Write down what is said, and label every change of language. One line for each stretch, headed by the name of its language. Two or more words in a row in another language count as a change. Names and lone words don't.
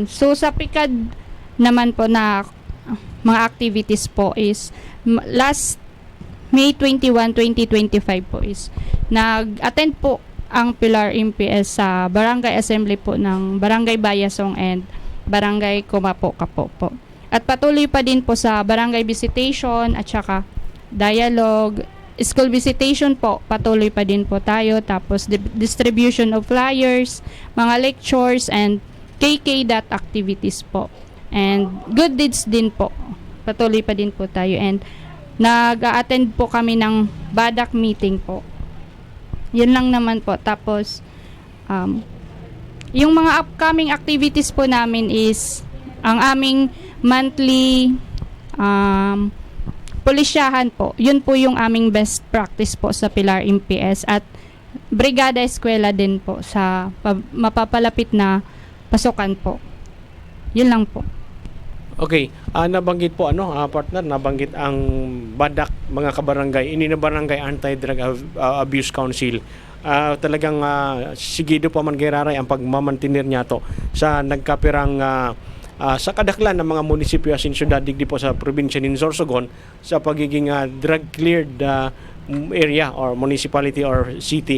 Filipino: So sa PICAD naman po na mga activities po is last May 21, 2025 po is nag-attend po ang Pilar MPS sa Barangay Assembly po ng Barangay Bayasong and Barangay Kumapo-Kapo po. At patuloy pa din po sa barangay visitation at saka dialogue, school visitation po, patuloy pa din po tayo. Tapos
English: distribution of flyers,
Filipino: mga
English: lectures and KK activities
Filipino: po.
English: And good deeds
Filipino: din po, patuloy pa din po tayo. And nag-a-attend po kami ng BADAC meeting po. Yun lang naman po. Tapos, yung mga
English: upcoming activities
Filipino: po namin is ang aming monthly pulisyahan po. Yun po yung aming
English: best practice
Filipino: po sa Pilar MPS at Brigada Eskwela din po sa mapapalapit na pasukan po. Yun lang po. Okay, nabanggit po partner,
Bikol: nabanggit ang BADAC, mga kabarangay, ini na Barangay Anti-Drug Abuse Council. Talagang sigido pa man Giraray ang pagmamantinir niya to sa nagkapirang sa kadaklan ng mga munisipyo asin syudad digdi po sa probinsya ng Sorsogon sa pagiging
English: drug cleared area or municipality or city.